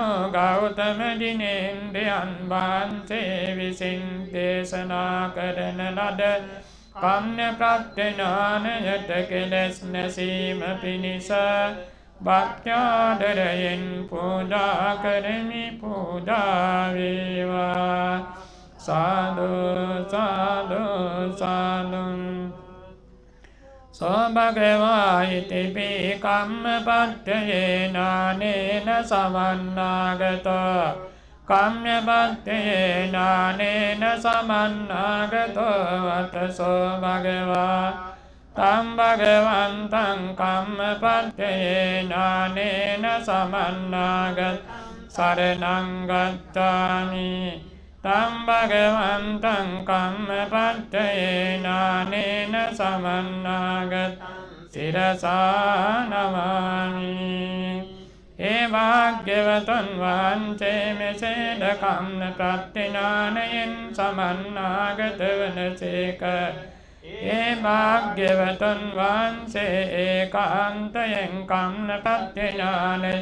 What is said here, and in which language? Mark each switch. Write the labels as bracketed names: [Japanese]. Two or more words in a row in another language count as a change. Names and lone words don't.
[Sinhala] ගෞතම දිනේන්ද්‍රයන් වහන්සේ විසින් දේශනා කරන ලද කම්ය ප්‍රත්‍යඥානයට කෙලෙස් නැසීම පිණිස භක්ත්‍යාදරයෙන් පූජා කරමි පූජා වේවා සාදු සාදු සාදු [Pali] සෝ භගවා ඉතිපි කම්මපත්තයේනානේන සමන්නාගතෝ කම්මපත්තයේනානේන සමන්නාගතෝ වතසෝ භගවා තම් භගවන්තං කම්මපත්තයේනානේන සමන්නාගත සරණං ගච්ඡාමි තම් භගවන්තං කම්මපත්තයේනානේන සමන්නාගත සිරසා නමාමි [Sinhala] ඒ භාග්‍යවතුන් වහන්සේ මෙසේද කම්ම ප්‍රත්‍යඥානයෙන් සමන්නාගත වනසේක ඒ භාග්‍යවතුන් වහන්සේ ඒකාන්තයෙන් කම්ම ප්‍රත්‍යඥානයෙන්